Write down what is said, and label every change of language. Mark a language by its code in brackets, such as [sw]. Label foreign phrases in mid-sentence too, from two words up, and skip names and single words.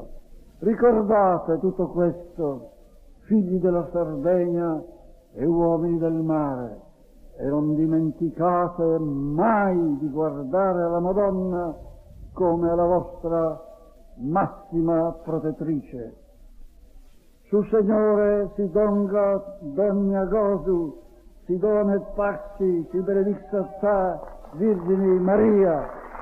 [it] Ricordate tutto questo, figli della Sardegna e uomini del mare, e non dimenticate mai di guardare alla Madonna come alla vostra massima protettrice. [sc] Su Signore si donga dogna gozu, si dona et paxi, si benedixa ta, Virgine Maria.